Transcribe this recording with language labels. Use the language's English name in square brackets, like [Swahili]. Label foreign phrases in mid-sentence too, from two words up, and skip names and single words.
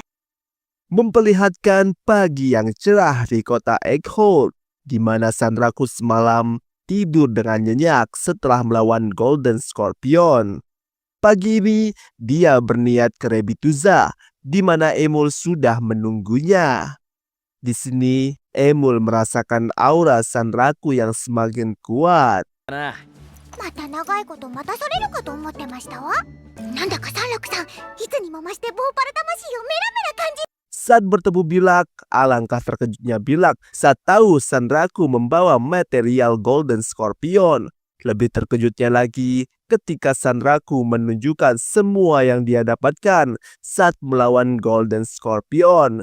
[Indonesian] Memperlihatkan pagi yang cerah di kota Egghold, di mana Sandraku semalam tidur dengan nyenyak setelah melawan Golden Scorpion. Pagi ini, dia berniat ke Rebituza, di mana Emul sudah menunggunya. Di sini, Emul merasakan aura Sandraku yang semakin kuat. [Japanese] また長いこと待たされるかと思ってましたわ。なんだか三楽さん、いつにも増してボーパル魂をメラメラ感じ。 [Indonesian] Saat bertemu Bilak, alangkah terkejutnya Bilak saat tahu Sandraku membawa material Golden Scorpion. Lebih terkejutnya lagi ketika Sandraku menunjukkan semua yang dia dapatkan saat melawan Golden Scorpion.